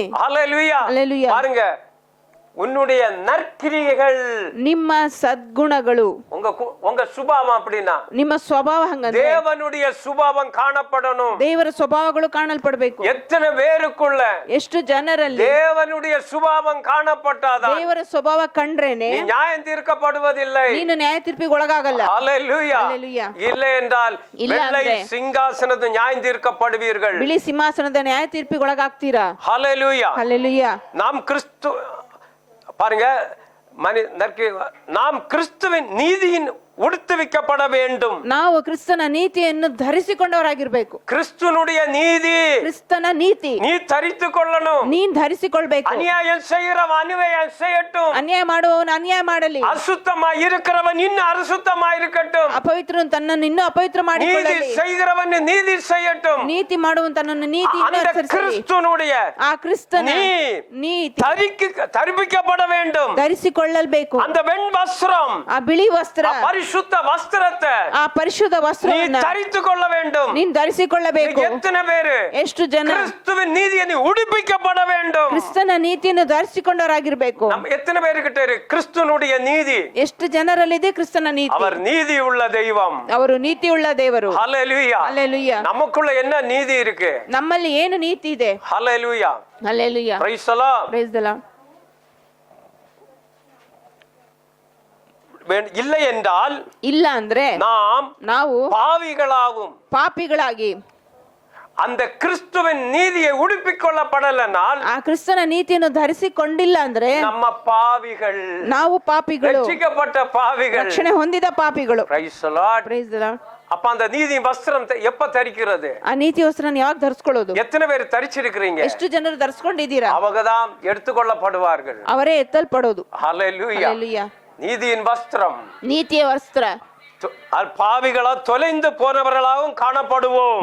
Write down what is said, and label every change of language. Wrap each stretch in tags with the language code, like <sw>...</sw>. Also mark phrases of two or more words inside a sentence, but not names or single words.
<ta>ஹalleluya.</ta> <en>Hallelujah.</en> <ta>பாருங்க, உன்னுடைய நற்கிரியைகள்,</ta> <kn>ನಿಮ್ಮ ಸದ್ಗುಣಗಳು,</kn> <ta>உங்க சுபாவம் அப்படினா,</ta> <kn>ನಿಮ್ಮ ಸ್ವಭಾವ ಹಂಗಂದ್ರೆ</kn> <ta>தேவனுடைய சுபாவம் காணப்படணும்.</ta> <kn>ದೇವರ ಸ್ವಭಾವಗಳು ಕಾಣಲ್ಪಡಬೇಕು.</kn> <ta>எத்தனை பேருக்குள்ள</ta> <kn>ಎಷ್ಟು ಜನರಲ್ಲಿ</kn> <ta>தேவனுடைய சுபாவம் காணப்பட்டாதான்</ta> <kn>ದೇವರ ಸ್ವಭಾವ ಕಂಡ್ರೇನೆ</kn> <ta>நீ நியாயம் தீர்க்கப்படுவதில்லை.</ta> <kn>ನೀನು ನ್ಯಾಯ ತೀರ್ಪಿಗೆ ಒಳಗಾಗಲ್ಲ.</kn> <ta>ஹalleluya.</ta> <en>Hallelujah.</en> <ta>இல்லை என்றால் இல்ல வெள்ளை</ta> <kn>ಅಂದ್ರೆ</kn> <ta>சிங்காசனத்து நியாயம் தீர்க்கப்படுவீர்கள்.</ta> <kn>ಬಿಳಿ ಸಿಂಹಾಸನದ ನ್ಯಾಯ ತೀರ್ಪಿಗೆ ಒಳಗಾಗ್ತೀರಾ.</kn> <ta>ஹalleluya.</ta> <kn>ಹಲ್ಲೆಲೂಯಾ.</kn> <ta>நாம் கிறிஸ்து, பாருங்க, நாம் கிறிஸ்துவின் நீதியின் உடுத்துவிக்கப்பட வேண்டும்.</ta> <kn>ನಾವು ಕ್ರಿಸ್ತನ ನೀತಿಯನ್ನು ಧರಿಸಿಕೊಂಡವರಾಗಿರ್ಬೇಕು.</kn> <ta>கிறிஸ்துனுடைய நீதி</ta> <kn>ಕ್ರಿಸ್ತನ ನೀತಿ</kn> <ta>நீ தரித்துக் கொள்ளணும்.</ta> <kn>ನೀನ್ ಧರಿಸಿಕೊಳ್ಬೇಕು.</kn> <ta>அநியாயம் செய்கிறவன் அநியாயம் செய்யட்டும்.</ta> <kn>ಅನ್ಯಾಯ ಮಾಡುವವನು ಅನ್ಯಾಯ ಮಾಡಲಿ.</kn> <ta>அசுத்தமா இருக்கிறவன் இன்னும் அசுத்தமா இருக்கட்டும்.</ta> <kn>ಅಪವಿತ್ರನು ತನ್ನನ್ನು ಇನ್ನೂ ಅಪವಿತ್ರ</kn> <ta>நீதி</ta> <kn>ಮಾಡಿಕೊಳ್ಳಲಿ.</kn> <ta>செய்கிறவன் நீதி செய்யட்டும்.</ta> <kn>ನೀತಿ ಮಾಡುವವನು ತನ್ನನ್ನು ನೀತಿ</kn> <ta>அந்த கிறிஸ்துனுடைய</ta> <kn>ಆ ಕ್ರಿಸ್ತನ ನೀತಿ</kn> <ta>தரிப்பிக்கப்பட வேண்டும்.</ta> <kn>ಧರಿಸಿಕೊಳ್ಳಬೇಕು.</kn> <ta>அந்த வெண் வஸ்திரம்,</ta> <kn>ಆ ಬಿಳಿ ವಸ್ತ್ರ,</kn> <ta>பரிசுத்த வஸ்திரத்தை</ta> <kn>ಆ ಪರಿಶುದ್ಧ</kn> <ta>நீ</ta> <kn>ವಸ್ತ್ರವನ್ನು</kn> <ta>தரித்துக் கொள்ள வேண்டும்.</ta> <kn>ನೀನ್ ಧರಿಸಿಕೊಳ್ಳಬೇಕು.</kn> <ta>எத்தனை பேரு</ta> <kn>ಎಷ್ಟು ಜನ</kn> <ta>கிறிஸ்துவின் நீதியை நீ உடுப்பிக்கப்பட வேண்டும்.</ta> <kn>ಕ್ರಿಸ್ತನ ನೀತಿಯನ್ನು ಧರಿಸಿಕೊಂಡವರಾಗಿರ್ಬೇಕು.</kn> <ta>நம்ம எத்தனை பேருக்கிட்ட இருக்கு கிறிஸ்துனுடைய நீதி?</ta> <kn>ಎಷ್ಟು ಜನರಲ್ಲಿದೆ ಕ್ರಿಸ್ತನ ನೀತಿ?</kn> <ta>அவர் நீதி உள்ள தெய்வம்.</ta> <kn>ಅವರು ನೀತಿಯುಳ್ಳ ದೇವರು.</kn> <ta>ஹalleluya.</ta> <kn>ಹಲ್ಲೆಲೂಯಾ.</kn> <ta>நமக்குள்ள என்ன நீதி இருக்கு?</ta> <kn>ನಮ್ಮಲ್ಲಿ ಏನು ನೀತಿ ಇದೆ?</kn> <ta>ஹalleluya.</ta> <kn>ಹಲ್ಲೆಲೂಯಾ.</kn> <en>Praise the Lord. Praise the Lord.</en> <ta>இல்லை என்றால்</ta> <kn>ಇಲ್ಲ ಅಂದ್ರೆ ನಾವು</kn> <ta>பாவிகளாகும்.</ta> <kn>ಪಾಪಿಗಳಾಗಿ</kn> <ta>அந்த கிறிஸ்துவின் நீதியை உடுப்பிக் கொள்ளப்படலனால்,</ta> <kn>ಆ ಕ್ರಿಸ್ತನ ನೀತಿಯನ್ನು ಧರಿಸಿಕೊಂಡಿಲ್ಲ ಅಂದ್ರೆ</kn> <ta>நம்ம பாவிகள்,</ta> <kn>ನಾವು ಪಾಪಿಗಳು,</kn> <ta>ரட்சிக்கப்பட்ட பாவிகள்,</ta> <kn>ರಕ್ಷಣೆ ಹೊಂದಿದ ಪಾಪಿಗಳು.</kn> <en>Praise the Lord. Praise the Lord.</en> <ta>அப்ப அந்த நீதி வஸ்திரம் எப்ப தரிக்கிறது?</ta> <kn>ಆ ನೀತಿ ವಸ್ತ್ರನ ಯಾವಾಗ ಧರಿಸ್ಕೊಳ್ಳೋದು?</kn> <ta>எத்தனை பேர் தரிச்சிருக்கிறீங்க?</ta> <kn>ಎಷ್ಟು ಜನರು ಧರಿಸ್ಕೊಂಡಿದ್ದೀರಾ?</kn> <ta>அவங்கதான் எடுத்துக்கொள்ளப்படுவார்கள்.</ta> <kn>ಅವರೇ ಎತ್ತಲ್ಪಡೋದು.</kn> <ta>ஹalleluya.</ta> <kn>ಹಲ್ಲೆಲೂಯಾ.</kn> <ta>நீதியின் வஸ்திரம்,</ta> <kn>ನೀತಿಯ ವಸ್ತ್ರ.</kn> <ta>பாவிகளா தொலைந்து போனவர்களாகவும் காணப்படுவோம்.</ta>